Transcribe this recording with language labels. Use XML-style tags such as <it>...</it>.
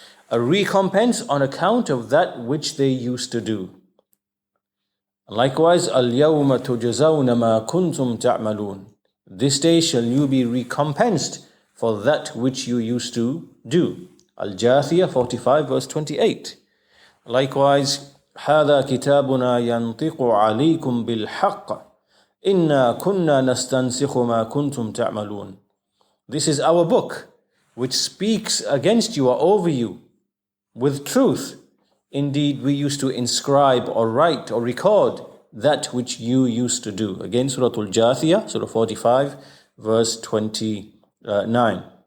<en>A recompense on account of that which they used to do.</en> <ar>Likewise, Al-yawma tujazawna ma kuntum ta'malun.</ar> <en>This day shall you be recompensed for that which you used to do. Al-Jathiyah 45, verse 28.</en> <ar>Likewise, هذا كتابنا ينطق عليكم بالحق إنا كنا نستنسخ ما كنتم تعملون.</ar> <en>This is our book, which speaks against you or over you with truth. Indeed, we used to inscribe or write or record that which you used to do. Again, Surah Al-Jathiyah, Surah 45, verse 29.</en>